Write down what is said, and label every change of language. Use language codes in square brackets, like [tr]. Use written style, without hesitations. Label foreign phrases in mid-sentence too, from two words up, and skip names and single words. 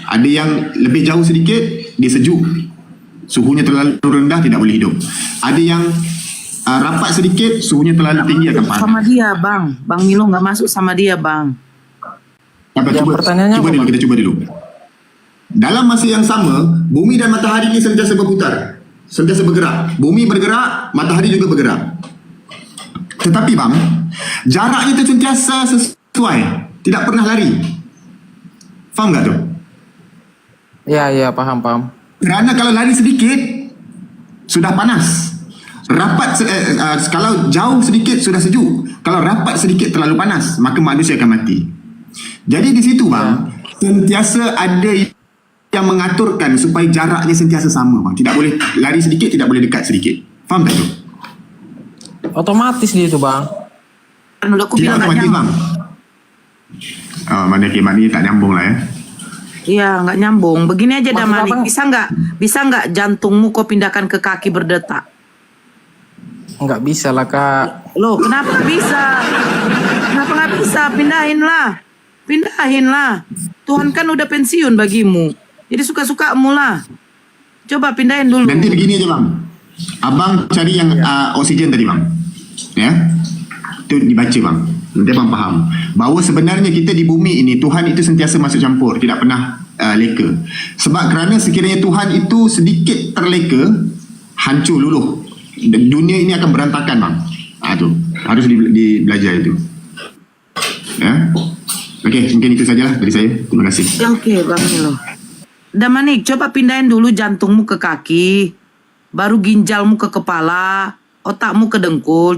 [ms] Ada yang lebih jauh sedikit, dia sejuk. Suhunya terlalu rendah, tidak boleh hidup. Ada yang rapat sedikit, suhunya terlalu tinggi, akan panas. [id] Sama dia, Bang. Bang Milo nggak masuk sama dia, Bang. [ms] Kita coba dulu. Dalam masa yang sama, bumi dan matahari ini sentiasa berputar. Sentiasa bergerak. Bumi bergerak, matahari juga bergerak. Tetapi bang, jaraknya itu sentiasa sesuai. Tidak pernah lari. Faham tak tu? [id] Ya, paham. [ms] Kerana kalau lari sedikit, sudah panas. Rapat kalau jauh sedikit sudah sejuk. Kalau rapat sedikit terlalu panas, maka manusia akan mati. Jadi di situ bang, sentiasa ada yang mengaturkan supaya jaraknya sentiasa sama bang. Tidak boleh lari sedikit, tidak boleh dekat sedikit. Faham tak tu? [id] Otomatis dia itu bang. Kan udah aku Tidak bilang otomatis bang. [ms] Mana kimat ni tak nyambung lah ya. [id] Iya, nggak nyambung. Begini aja Maksud Damanik, abang- bisa nggak jantungmu kau pindahkan ke kaki berdetak? Nggak bisa lah kak. Loh, kenapa nggak bisa? Kenapa nggak bisa? Pindahin lah. Tuhan kan udah pensiun bagimu. Jadi suka-sukamu lah. Coba pindahin dulu. Nanti begini aja bang. Abang cari yang oksigen tadi bang. [ms] Ya. Itu dibaca bang. Nanti abang faham. Bahawa sebenarnya kita di bumi ini, Tuhan itu sentiasa masuk campur. Tidak pernah leka. Sebab kerana sekiranya Tuhan itu sedikit terleka, hancur luluh. Dunia ini akan berantakan bang. Tu harus belajar itu. Ya. Okey, mungkin itu sajalah dari saya. Terima kasih. [id] Ya, oke, Bang Milo. Damanik, coba pindahin dulu jantungmu ke kaki, baru ginjalmu ke kepala, otakmu ke dengkul.